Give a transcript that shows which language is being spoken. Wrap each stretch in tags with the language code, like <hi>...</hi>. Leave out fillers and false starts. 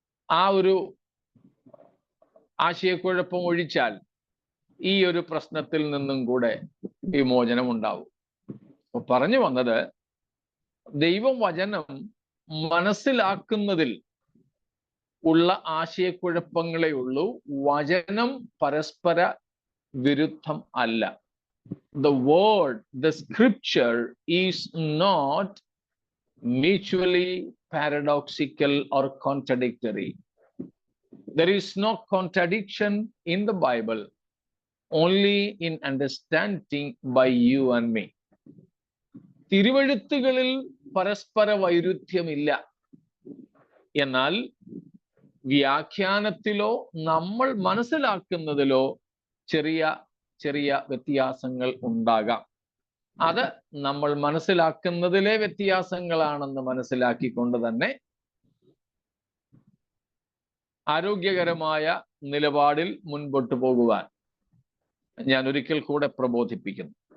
<ml>ആ ഒരു ആശയക്കുഴപ്പം ഒഴിച്ചാൽ ഈ ഒരു പ്രശ്നത്തിൽ നിന്നും കൂടെ വിമോചനം ഉണ്ടാവും. അപ്പൊ പറഞ്ഞു വന്നത്, ദൈവവചനം മനസ്സിലാക്കുന്നതിൽ ഉള്ള ആശയക്കുഴപ്പങ്ങളേ ഉള്ളൂ. വചനം പരസ്പര വിരുദ്ധം അല്ല.</ml> <en>The word, the scripture is not mutually paradoxical or contradictory. There is no contradiction in the Bible, only in understanding by you and me.</en> <ml>തിരുവെഴുത്തുകളിൽ പരസ്പര വൈരുദ്ധ്യമില്ല. എന്നാൽ വ്യാഖ്യാനത്തിലോ നമ്മൾ മനസ്സിലാക്കുന്നതിലോ ചെറിയ ചെറിയ വ്യത്യാസങ്ങൾ ഉണ്ടാകാം. അത് നമ്മൾ മനസ്സിലാക്കുന്നതിലെ വ്യത്യാസങ്ങളാണെന്ന് മനസ്സിലാക്കിക്കൊണ്ട് തന്നെ ആരോഗ്യകരമായ നിലപാടിൽ മുൻപോട്ട് പോകുവാൻ ഞാൻ ഒരിക്കൽ കൂടെ പ്രബോധിപ്പിക്കുന്നു.</ml>